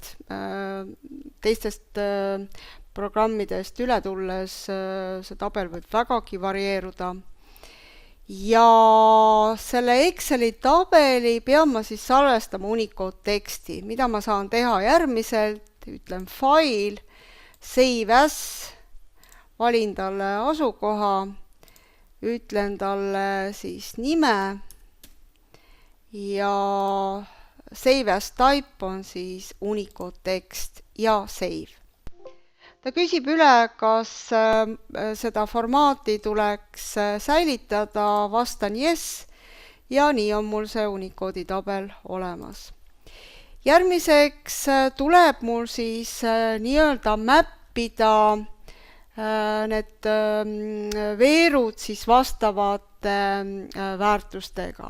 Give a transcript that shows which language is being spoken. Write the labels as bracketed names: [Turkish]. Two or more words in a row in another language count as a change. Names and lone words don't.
[Estonian] Teistest programmidest üle tulles see tabel võib vägagi varieeruda. Ja selle Exceli tabeli pean ma siis salvestama Unicode teksti, mida ma saan teha järgmiselt, ütlen [English] file, save as, [Estonian] valin talle asukoha, ütlen talle siis nime ja [English] save as type [Estonian] on siis Unicode tekst ja save. Ta küsib üle, kas seda formaati tuleks säilitada, vastan yes, ja nii on mul see Unicode'i tabel olemas. Järgmiseks tuleb mul siis nii-öelda mäppida need veerud siis vastavate väärtustega.